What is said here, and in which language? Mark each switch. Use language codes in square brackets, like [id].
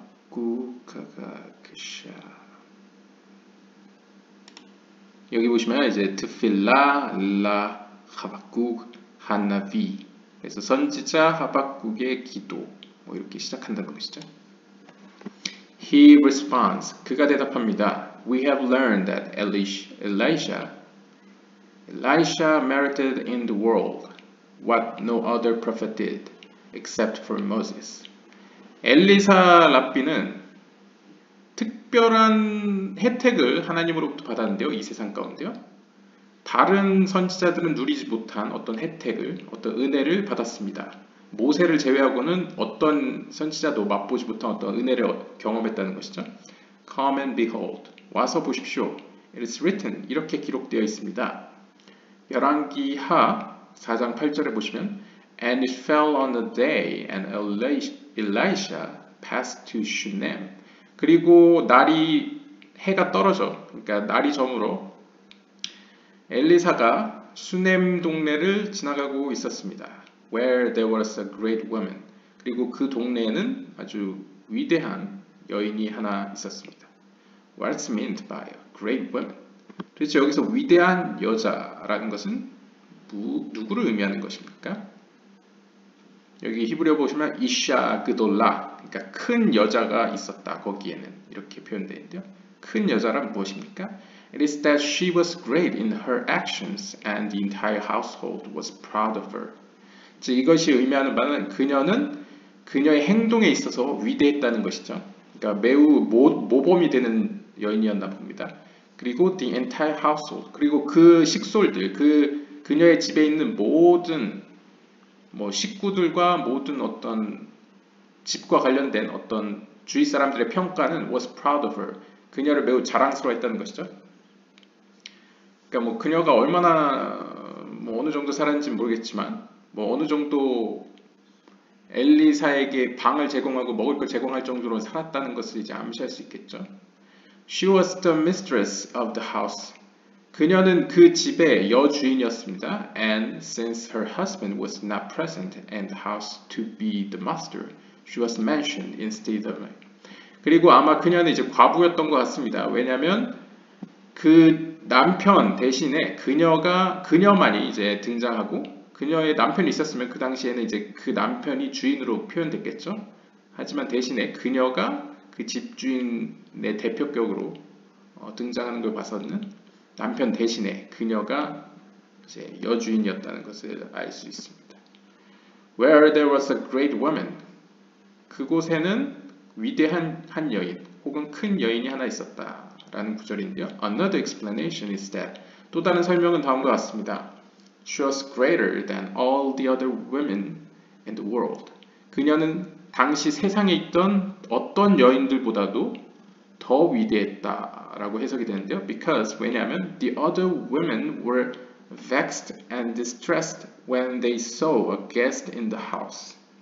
[ko] 하박국가가크샤. 여기 보시면 이제 트필라 라 하박국 하나비. 그래서 선지자 하박국의 기도 이렇게 시작한다는 것이죠. [en] He responds. [ko] 그가 대답합니다. [en] We have learned that Elisha merited in the world what no other prophet did except for Moses. [ko] 엘리사 랍비는 특별한 혜택을 하나님으로부터 받았는데요. 이 세상 가운데요. 다른 선지자들은 누리지 못한 어떤 혜택을, 어떤 은혜를 받았습니다. 모세를 제외하고는 어떤 선지자도 맛보지 못한 어떤 은혜를 경험했다는 것이죠. [en] Come and behold. [ko] 와서 보십시오. [en] It is written. [ko] 이렇게 기록되어 있습니다. 열왕기하 4장 8절에 보시면 [en] And it fell on a day and Elisha passed to Shunem. [ko] 그리고 해가 떨어져, 그러니까 날이 저물어 엘리사가 수넴 동네를 지나가고 있었습니다. [en] Where there was a great woman. [ko] 그리고 그 동네에는 아주 위대한 여인이 하나 있었습니다. [en] What's meant by a great woman? [ko] 도대체 여기서 위대한 여자라는 것은 누구를 의미하는 것입니까? 여기 히브리어 보시면 이샤 그돌라, 그러니까 큰 여자가 있었다. 거기에는 이렇게 표현되어 있는데요. 큰 여자란 무엇입니까? [en] It is that she was great in her actions and the entire household was proud of her. [ko] 즉 이것이 의미하는 바는 그녀는 그녀의 행동에 있어서 위대했다는 것이죠. 그러니까 매우 모범이 되는 여인이었나 봅니다. 그리고 [en] the entire household, [ko] 그리고 그 식솔들, 그녀의 집에 있는 모든 식구들과 모든 어떤 집과 관련된 어떤 주위 사람들의 평가는 [en] was proud of her. [ko] 그녀를 매우 자랑스러워했다는 것이죠. 그러니까 그녀가 얼마나 어느 정도 살았는지 모르겠지만 어느 정도 엘리사에게 방을 제공하고 먹을 걸 제공할 정도로 살았다는 것을 이제 암시할 수 있겠죠. [en] She was the mistress of the house. [ko] 그녀는 그 집의 여주인이었습니다. [en] And since her husband was not present in the house to be the master, she was mentioned instead of him. [ko] 그리고 아마 그녀는 이제 과부였던 것 같습니다. 왜냐하면 그 남편 대신에 그녀만이 이제 등장하고 그녀의 남편이 있었으면 그 당시에는 이제 그 남편이 주인으로 표현됐겠죠. 하지만 대신에 그녀가 그 집주인의 대표격으로 등장하는 걸 봐서는 남편 대신에 그녀가 이제 여주인이었다는 것을 알 수 있습니다. [en] Where there was a great woman. [ko] 그곳에는 위대한 한 여인 혹은 큰 여인이 하나 있었다라는 구절인데요. [en] Another explanation is that [ko] 또 다른 설명은 다음과 같습니다. [en] She was greater than all the other women in the world. [ko] 그녀는 당시 세상에 있던 어떤 여인들보다도 더 위대했다라고 해석이 되는데요. [en] Because [ko] 왜냐하면 [en] the other women were vexed and distressed when they saw a guest in the house.